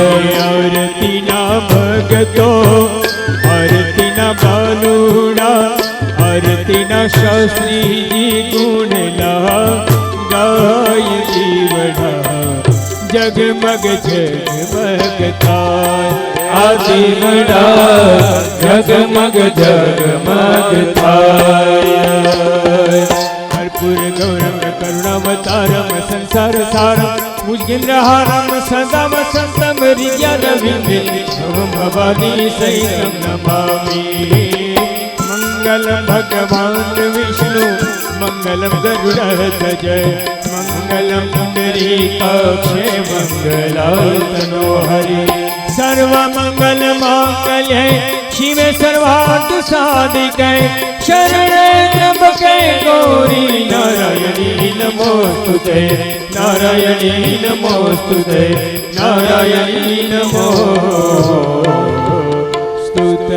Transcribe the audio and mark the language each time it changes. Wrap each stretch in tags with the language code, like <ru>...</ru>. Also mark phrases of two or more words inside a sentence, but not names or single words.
<gu>આરતીના ભગતો આરતીના બાલુડા આરતીના શાસ્ત્રીજી ગુણલા ગાય દીવડા જગમગ જગમગ થાય આ દીવડા જગમગ જગમગ થાય</gu> <sa>कर्पूर गौरम करुणावतारम संसार सारम मुजगिंद्रहारम सदा वसंतम हृदय रविंदे भवम भवानी सहितम नमामि मंगलम भगवान विष्णु मंगलम गरुड़ध्वज मंगलम पुंडरीकाक्षे मंगलातनो हरि सर्व मंगल मांगल्ये शिवे सर्वार्थ साधिके शरणे त्र्यंबके गौरी नारायणी नमोस्तुते नारायणी नमोस्तुते नारायणी नमोस्तुते</sa>